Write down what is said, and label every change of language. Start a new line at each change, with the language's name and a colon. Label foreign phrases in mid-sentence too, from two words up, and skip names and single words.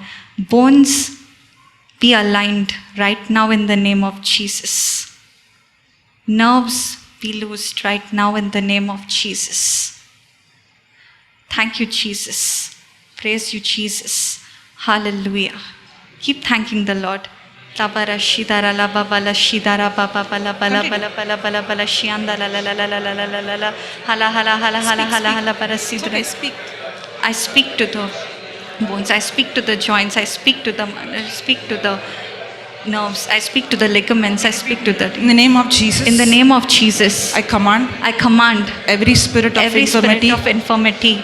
English: Bones, be aligned right now in the name of Jesus. Nerves, be loosed right now in the name of Jesus. Thank you, Jesus. Praise you, Jesus. Hallelujah. Keep thanking the Lord. Tabara shidara la baba la shidara baba bala bala bala bala bala bala shianda la la la la la la la la la la hala hala hala hala hala hala bara sidra. Speak. I speak to the bones. I speak to the joints. I speak to the nerves. I speak to the ligaments. I speak to the. In the name of Jesus. In the name of Jesus. I command. I command Every spirit of every infirmity. spirit of infirmity.